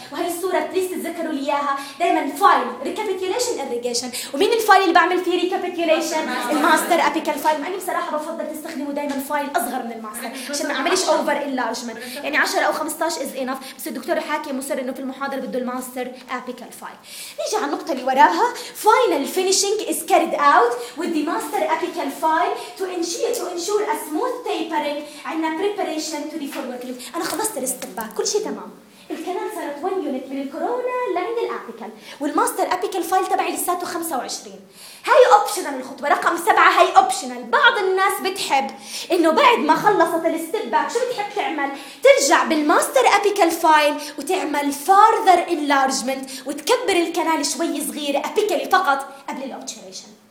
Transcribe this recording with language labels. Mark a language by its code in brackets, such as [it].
[ar] وهي الصورة بليز تتذكروا لي إياها، دائما فايل ريكابيتوليشن إريجيشن. ومين الفايل اللي بعمل فيه ريكابيتوليشن؟ الماستر أبيكال فايل. مع إني بصراحة بفضل تستخدموا دائما فايل أصغر من الماستر عشان ما أعملش أوفر إنلارجمنت، يعني 10 أو 15 إز إناف. بس الدكتور حاكي مصر إنه في المحاضرة بده الماستر أبيكال فايل. نيجي على النقطة اللي وراها. [en] Final finishing is carried out with the master apical file to ensure a smooth tapering and a preparation to the forward loop. [ar] أنا خلصت الاستباك، كل شيء تمام. الكنال صارت 1 unit من الكورونا لعند الابيكال، والماستر ابيكال فايل تبعي لساته 25. هاي اوبشنال الخطوه رقم 7، هاي اوبشنال. بعض الناس بتحب انه بعد ما خلصت الستيب باك شو بتحب تعمل؟ ترجع بالماستر ابيكال فايل وتعمل فارذر انلارجمنت وتكبر الكنال شوي صغيره ابيكالي فقط قبل الاوبشنيشن.